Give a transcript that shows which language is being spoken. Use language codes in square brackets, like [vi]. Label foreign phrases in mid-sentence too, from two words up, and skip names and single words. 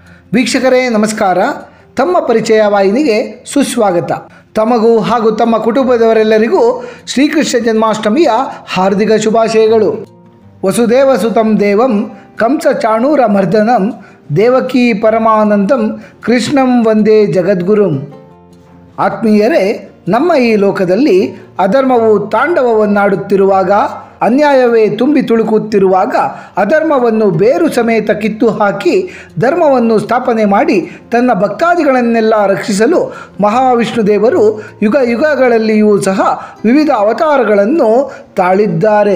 [kn] ವೀಕ್ಷಕರೇ ನಮಸ್ಕಾರ. ತಮ್ಮ ಪರಿಚಯ ವಾಹಿನಿಗೆ ಸುಸ್ವಾಗತ. ತಮಗೂ ಹಾಗೂ ತಮ್ಮ ಕುಟುಂಬದವರೆಲ್ಲರಿಗೂ ಶ್ರೀಕೃಷ್ಣ ಜನ್ಮಾಷ್ಟಮಿಯ ಹಾರ್ದಿಕ ಶುಭಾಶಯಗಳು. [sa] ವಸುದೇವ ಸುತಂ ದೇವಂ ಕಂಸ ಚಾಣೂರ ಮರ್ದನಂ ದೇವಕೀ ಪರಮಾನಂದಂ ಕೃಷ್ಣಂ ವಂದೇ ಜಗದ್ಗುರುಂ. [kn] ಆತ್ಮೀಯರೇ, ನಮ್ಮ ಈ ಲೋಕದಲ್ಲಿ ಅಧರ್ಮವು ತಾಂಡವವನ್ನಾಡುತ್ತಿರುವಾಗ, ಅನ್ಯಾಯವೇ ತುಂಬಿ ತುಳುಕುತ್ತಿರುವಾಗ ಅಧರ್ಮವನ್ನು ಬೇರು ಸಮೇತ ಕಿತ್ತು ಹಾಕಿ ಧರ್ಮವನ್ನು ಸ್ಥಾಪನೆ ಮಾಡಿ ತನ್ನ ಭಕ್ತಾದಿಗಳನ್ನೆಲ್ಲ ರಕ್ಷಿಸಲು ಮಹಾವಿಷ್ಣು ದೇವರು ಯುಗ ಯುಗಗಳಲ್ಲಿಯೂ ಸಹ ವಿವಿಧ ಅವತಾರಗಳನ್ನು ತಾಳಿದ್ದಾರೆ.